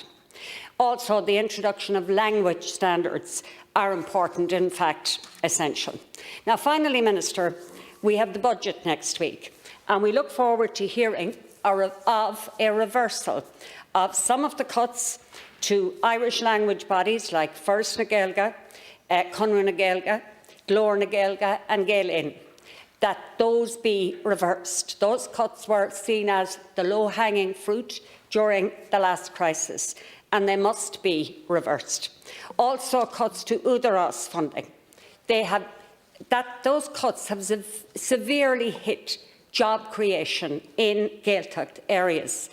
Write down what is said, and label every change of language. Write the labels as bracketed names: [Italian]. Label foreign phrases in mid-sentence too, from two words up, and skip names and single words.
[English] Also, the introduction of language standards are important, in fact essential. Now finally, Minister, we have the budget next week, and we look forward to hearing of a reversal of some of the cuts to Irish language bodies like First na Gaeilge, Conradh na Gaeilge, Glór na Gaeilge and Dáil Éireann, that those be reversed. Those cuts were seen as the low-hanging fruit during the last crisis, and they must be reversed. Also, cuts to Údarás funding. Those cuts have severely hit job creation in Gaeltacht areas.